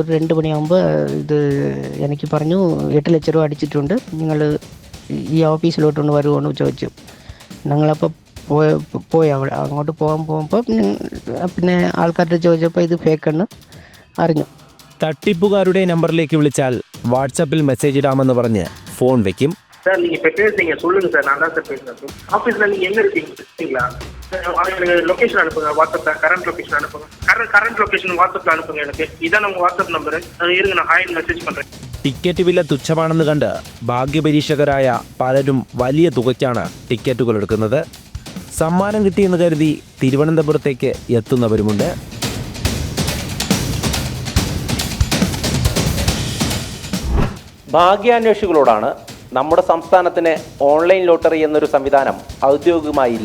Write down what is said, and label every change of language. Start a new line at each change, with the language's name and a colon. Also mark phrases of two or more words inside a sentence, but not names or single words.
Malayalam: ഒരു 2 മണിയാകുമ്പോൾ ഇത് എനിക്ക് പറഞ്ഞു 8 ലക്ഷം രൂപ അടിച്ചിട്ടുണ്ട്, നിങ്ങൾ ഈ ഓഫീസിലോട്ടൊന്ന് വരുമോയെന്ന് ചോദിച്ചു. ഞങ്ങളപ്പോൾ പോയി അവിടെ അങ്ങോട്ട് പോകുമ്പോൾ പിന്നെ ആൾക്കാരുടെ ചോദിച്ചപ്പോൾ ഇത് ഫേക്കെന്ന് അറിഞ്ഞു. തട്ടിപ്പുകാരുടെ നമ്പറിലേക്ക് വിളിച്ചാൽ വാട്സാപ്പിൽ മെസ്സേജ് ഇടാമെന്ന് പറഞ്ഞ് ഫോൺ വെക്കും.
Tamil: சார் நீங்கள் இப்போ பேசுறீங்க, சொல்லுங்கள் சார். நான் தான் சார் பேசுகிறேன் சார். ஆஃபீஸில் நீங்கள் எங்கே இருக்கீங்களா? எனக்கு லொக்கேஷன் அனுப்புங்க, வாட்ஸ்அப்பில்
English: current location
Tamil: அனுப்புங்க.
English: current location
Tamil: வாட்ஸ்அப்பில் அனுப்புங்க. எனக்கு இதான் நம்ம வாட்ஸ்அப் நம்பரு. இருங்க, நான்
English: hi message
Tamil: பண்ணுறேன்.
Malayalam: ടിക്കറ്റ് വില തുച്ഛമാണെന്ന് കണ്ട് ഭാഗ്യപരീക്ഷകരായ പലരും വലിയ തുകയ്ക്കാണ് ടിക്കറ്റുകൾ എടുക്കുന്നത്. സമ്മാനം കിട്ടിയെന്ന് കരുതി തിരുവനന്തപുരത്തേക്ക് എത്തുന്നവരുമുണ്ട്. ഭാഗ്യാന്വേഷികളോടാണ് നമ്മുടെ സംസ്ഥാനത്തിന് ഓൺലൈൻ ലോട്ടറി എന്നൊരു സംവിധാനം ഔദ്യോഗികമായില്ല.